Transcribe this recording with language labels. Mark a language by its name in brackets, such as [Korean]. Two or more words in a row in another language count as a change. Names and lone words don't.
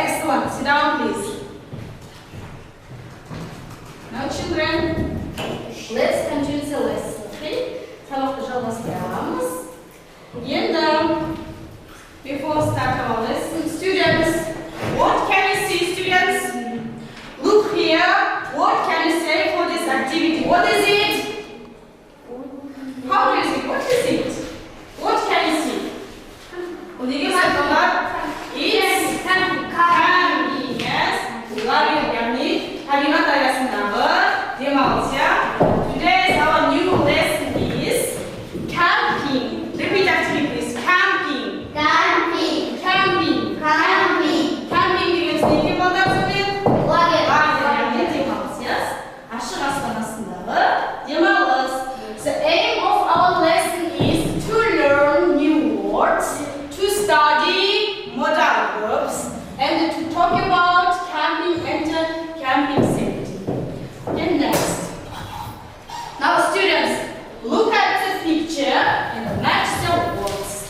[English] one. Sit down, please. Now, children, let's continue the lesson. Okay? [Kazakh] Сабақты жалғастырамыз. [English] And before start our lesson, students, what can you see, students? Look here. What can you say for this activity? What is it? How do you see? What is it? What can you see? It's camping. Yes. [Kazakh] Табиғат аясындағы демалыс. [English] Today's our new lesson is camping. Repeat after me, please. Camping. Camping. Camping. Camping. [Kazakh] Camping деген неге балдар Лагерь. демалыс. Yes. Ашық аспанасындағы демалыс. [English] The aim of our lesson is to learn new words, to study modal verbs, and to talk about camping and camping safety. And next. Now students, look at the picture and match the words.